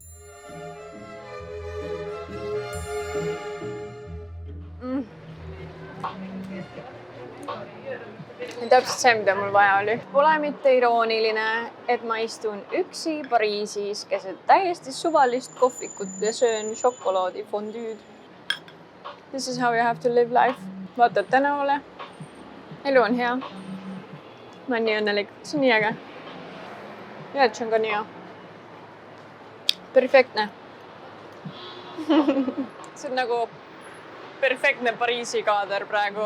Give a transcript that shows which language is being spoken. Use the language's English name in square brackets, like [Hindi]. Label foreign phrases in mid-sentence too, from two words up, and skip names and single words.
[Estonian] Täpselt see, mida mul vaja oli. Pole mitte irooniline, et ma istun üksi Pariisis keset täiesti suvalist kohvikut ja söön šokolaadifondüüd. [English] This is how you have to live life. [Estonian] Vaatad tänavale. Elu on hea. Ma olen nii õnnelik. See on nii äge. Ja, et see on ka nii hea. Perfektne. See on nagu perfektne Pariisi kaader praegu.